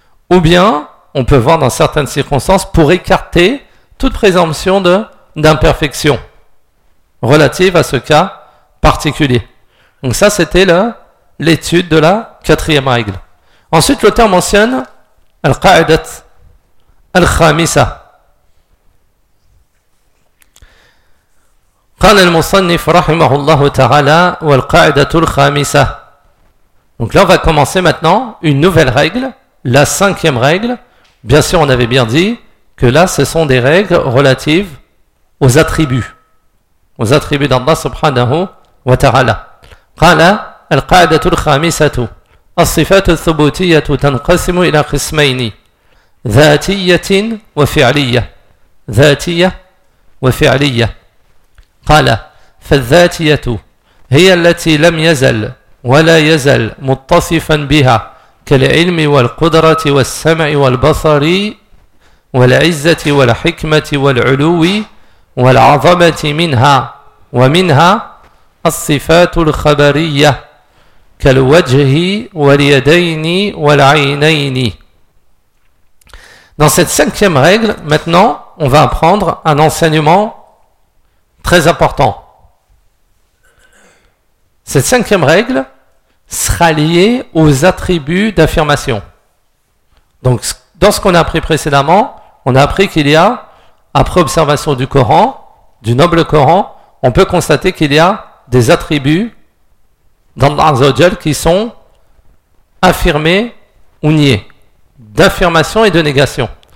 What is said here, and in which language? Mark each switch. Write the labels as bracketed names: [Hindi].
[French] Ou bien, on peut voir dans certaines circonstances, pour écarter toute présomption d'imperfection relative à ce cas particulier. Donc ça, c'était l'étude de la quatrième règle. Ensuite, l'auteur mentionne [Arabic] al-qa'idat al-khamisa. قال المصنف رحمه الله تعالى والقاعدة الخامسة. [French] Donc là, on va commencer maintenant une nouvelle règle, la cinquième règle. Bien sûr, on avait bien dit que là, ce sont des règles relatives aux attributs. Aux attributs d'Allah subhanahu wa ta'ala. [Arabic] قال القاعدة الخامسة الصفات الثبوتية تنقسم إلى قسمين ذاتية وفعلية ذاتية وفعلية. قال فالذاتية هي التي لم يزل ولا يزل متصفا بها كالعلم والقدرة والسمع والبصر والعزة والحكمة والعلو والعظمة منها ومنها الصفات الخبرية كالوجه واليدين والعينين. [French] Dans cette cinquième règle, maintenant, on va apprendre un enseignement très important. Cette cinquième règle sera liée aux attributs d'affirmation. Donc, dans ce qu'on a appris précédemment, on a appris qu'il y a, après observation du Coran, du noble Coran, on peut constater qu'il y a des attributs d'Allah Azzawajal qui sont affirmés ou niés, d'affirmation et de négation.